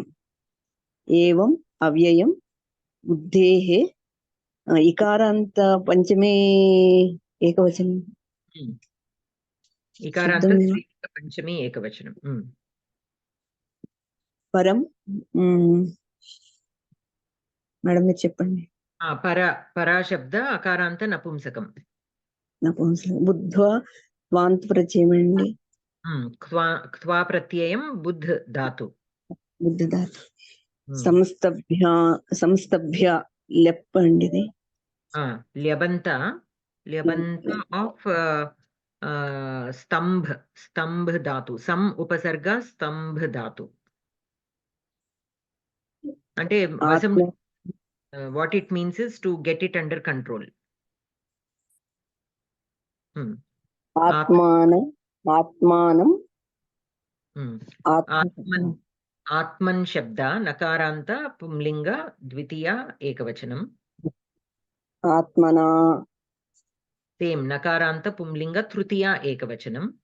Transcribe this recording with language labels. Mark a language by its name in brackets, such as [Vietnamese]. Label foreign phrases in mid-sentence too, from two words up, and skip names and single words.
[Sanskrit] एवम् अव्ययम् बुद्धेः इकारान्त पंचमे एकवचनं इकारान्त पंचमे एकवचनं [Telugu] परम మేడం మీరు చెప్పండి పర శబ్ద అకారాంత నపుంసకం బుద్ధ్వా త్వాంత్ ప్రత్యయం అండి క్వా ప్రత్యయం బుద్ధ్ ధాతు సంస్తభ్య లెప్ అండి ఇది [English] ల్యబంత ఆఫ్ [Sanskrit] स्तंभ धातु सम उपसर्ग स्तंभ धातु [Telugu] అంటే వశం [English] what it means is to get it under control. [Sanskrit] आत्मन शब्द नकारांत पुंलिंग द्वितीय एकवचनम आत्मना सेम नकारांत पुंलिंग तृतीय एकवचनम